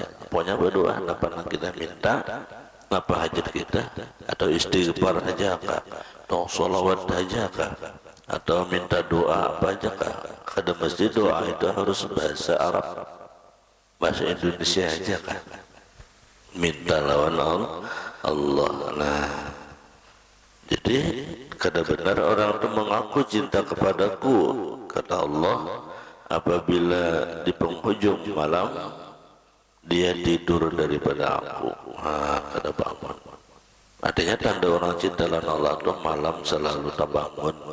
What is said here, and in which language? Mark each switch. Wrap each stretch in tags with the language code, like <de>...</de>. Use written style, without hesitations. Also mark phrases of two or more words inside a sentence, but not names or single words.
<id>Pokoknya berdoa apa yang kita minta, apa hajat kita, atau istighfar aja kah, atau sholawat aja kah, atau minta doa apa aja kah? Kada mesti doa itu harus bahasa Arab, bahasa Indonesia aja kah?</id> <bjn>Minta lawan Allah.</bjn> <id>Nah, jadi kada benar orang itu mengaku cinta kepadaku, kata Allah, apabila di penghujung malam dia tidur daripada aku.</id> <bjn>Kada bangun.</bjn> <id>Artinya tanda orang cinta lawan Allah itu malam selalu tak bangun.</id>